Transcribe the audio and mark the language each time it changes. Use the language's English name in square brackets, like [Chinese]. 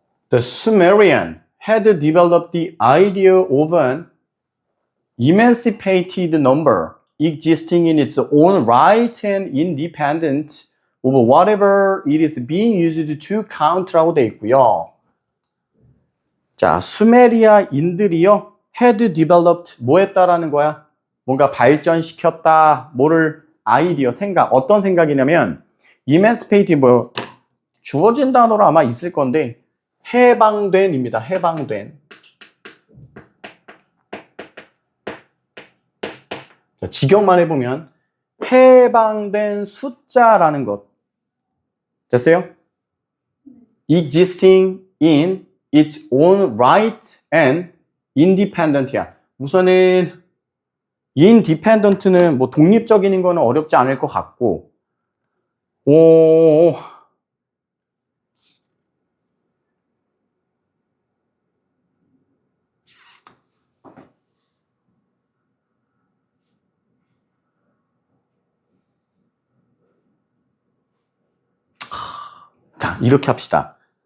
[English] The Sumerian had developed the idea of an emancipated number existing in its own right and independent of whatever it is being used to count라고 돼 있고요. [Korean] 자, 수메리아인들이요. had developed 뭐 했다라는 거야? 뭔가 발전시켰다. 뭐를 아이디어, 생각. 어떤 생각이냐면 emancipate 뭐 주어진 단어로 아마 있을 건데 해방된입니다. 해방된. 자, 직역만 해보면 해방된 숫자라는 것. 됐어요? [English] existing in its own right and independent이야. [Korean] 우선은 independent는 뭐 독립적인 거는 어렵지 않을 것 같고, 자, 이렇게 합시다.